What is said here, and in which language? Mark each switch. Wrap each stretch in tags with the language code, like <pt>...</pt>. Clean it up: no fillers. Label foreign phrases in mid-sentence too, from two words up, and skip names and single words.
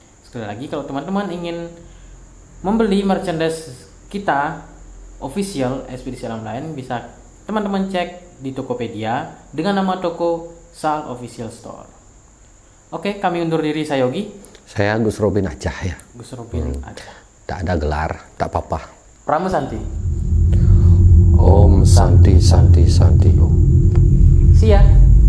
<id>Sekali lagi, kalau teman-teman ingin membeli merchandise kita official Ekspedisi Alam Lain, bisa teman-teman cek di Tokopedia dengan nama toko Sal Official Store. Oke, kami undur diri. Saya Yogi. Saya Gus Robin aja ya. Gus Robin aja. Tak ada gelar, tak apa-apa. Pramu Santi.</id> <sa>Om Santi Santi Santi Om.</sa> <en>See ya.</en>